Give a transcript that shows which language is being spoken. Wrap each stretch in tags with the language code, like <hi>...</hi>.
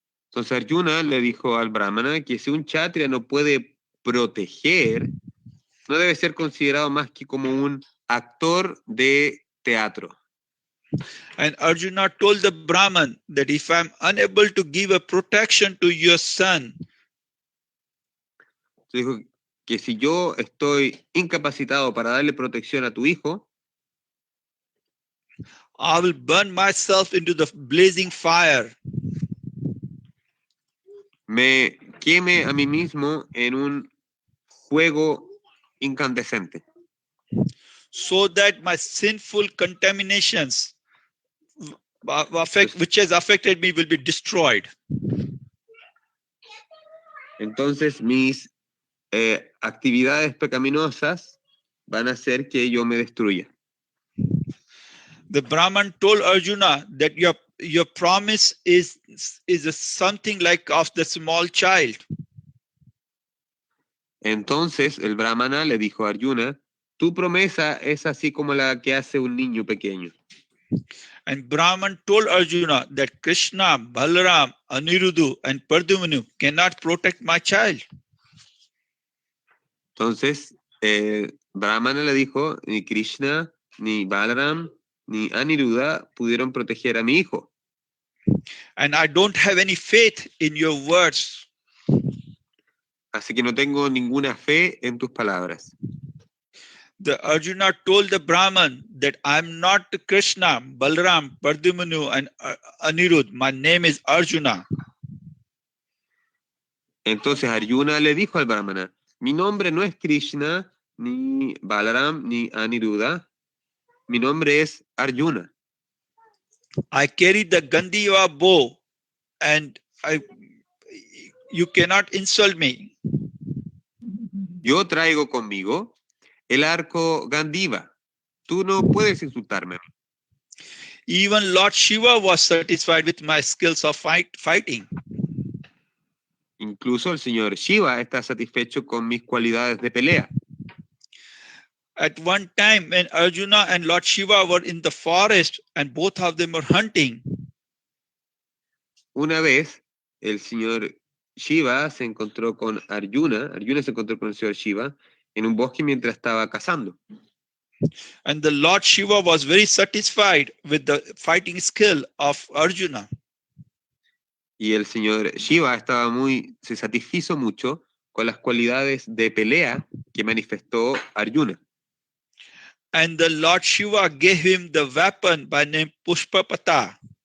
<es>Entonces Arjuna le dijo al brahmana que si un kshatriya no puede proteger, no debe ser considerado más que como un actor de teatro.</es> <en>And Arjuna told the Brahman that if I'm unable to give a protection to your son,</en> <es>Dijo que si yo estoy incapacitado para darle protección a tu hijo,</es> <en>I will burn myself into the blazing fire.</en> <es>me queme a mí mismo en un fuego incandescente,</es> <en>So that my sinful contaminations which has affected me will be destroyed.</en> <es>Entonces mis actividades pecaminosas van a hacer que yo me destruya.</es> <en>The Brahman told Arjuna that your promise is something like of the small child.</en> <es>Entonces el brahmana le dijo a Arjuna, tu promesa es así como la que hace un niño pequeño.</es> <en>And Brahman told Arjuna that Krishna, Balaram, Aniruddha, and Pardumanu cannot protect my child.</en> <es>Entonces brahmana le dijo, ni Krishna, ni Balaram, ni Aniruddha pudieron proteger a mi hijo.</es> <en>And I don't have any faith in your words.</en> <es>Así que no tengo ninguna fe en tus palabras.</es> <en>The Arjuna told the Brahman that I'm not Krishna, Balaram, Pardumanu, and Aniruddha. My name is Arjuna.</en> <es>Entonces Arjuna le dijo al brahmana, mi nombre no es Krishna, ni Balaram, ni Aniruddha. Mi nombre es Arjuna.</es> <en>I carry the Gandiva bow, and you cannot insult me.</en> <es>Yo traigo conmigo el arco Gandiva. Tú no puedes insultarme.</es> <en>Even Lord Shiva was satisfied with my skills of fighting.</en> <es>Incluso el señor Shiva está satisfecho con mis cualidades de pelea.</es> <en>At one time, when Arjuna and Lord Shiva were in the forest and both of them were hunting,</en> <es>una vez el señor Shiva se encontró con Arjuna se encontró con el señor Shiva en un bosque mientras estaba cazando.</es> <en>and the Lord Shiva was very satisfied with the fighting skill of Arjuna.</en> <es>Y el señor Shiva se satisfizo mucho con las cualidades de pelea que manifestó Arjuna.</es> <en>And the Lord Shiva gave him the weapon by name Pashupata.</en>